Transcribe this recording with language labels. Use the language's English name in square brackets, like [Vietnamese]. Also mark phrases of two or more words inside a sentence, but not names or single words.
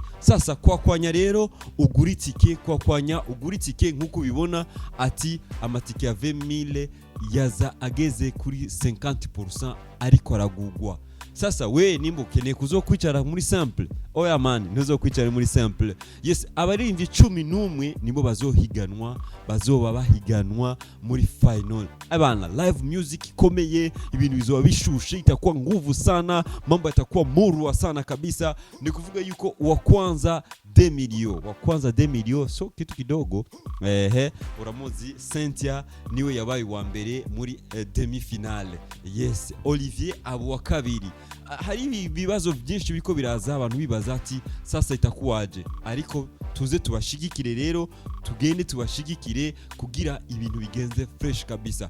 [Rundi] Sasa kwakwanya rero ugura itike nkuko bibona ati amatike ya 20,000 yaza ageze kuri 50% ariko aragugwa. Sasa we nimba ukeneye kuzokwicara muri simple, oya man ntuzokwicara muri simple. Yes, abaririmbyi 11 nibo bazoba bahiganwa muri final. Abana [English] live music [Rundi] ikomeye, ibintu bizoba bishushe, [Swahili] itakuwa nguvu sana, mambo yatakuwa murwa sana kabisa. [Rundi] Ni kuvuga yuko wa kwanza 2 million so [Swahili] kitu kidogo. [Rundi] Uramuzi Cynthia niwe yabaye wa mbere muri [French] demi finale. [Rundi] Yes, Olivier abo wa kabiri. Hari ibibazo byinshi biko biraza, abantu bibaza ati [Swahili] sasa itakuwaje, [Rundi] ariko tuze tubashigikire rero, tugende tubashigikire kugira ibintu bigenze fresh kabisa.